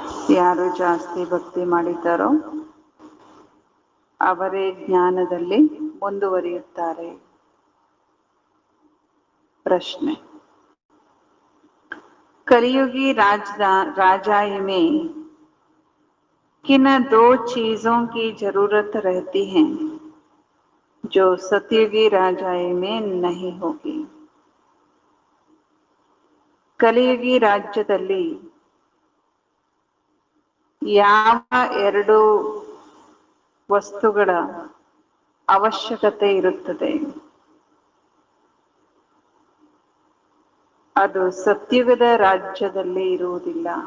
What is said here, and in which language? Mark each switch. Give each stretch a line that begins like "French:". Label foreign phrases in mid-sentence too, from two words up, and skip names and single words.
Kannada: ಯಾರು ಜಾಸ್ತಿ ಭಕ್ತಿ ಮಾಡಿದ್ದಾರೋ ಅವರೇ ಜ್ಞಾನದಲ್ಲಿ ಮುಂದುವರಿಯುತ್ತಾರೆ. ಪ್ರಶ್ನೆ:
Hindi: कलियुगी राजाई में किन दो चीजों की जरूरत रहती है जो सतयुगी राजाई में नहीं होगी?
Kannada: ಕಲಿಯುಗಿ ರಾಜ್ಯದಲ್ಲಿ ಯಾವ ಎರಡು ವಸ್ತುಗಳ ಅವಶ್ಯಕತೆ ಇರುತ್ತದೆ ಅದು ಸತ್ಯುಗದ ರಾಜ್ಯದಲ್ಲಿ ಇರುವುದಿಲ್ಲ?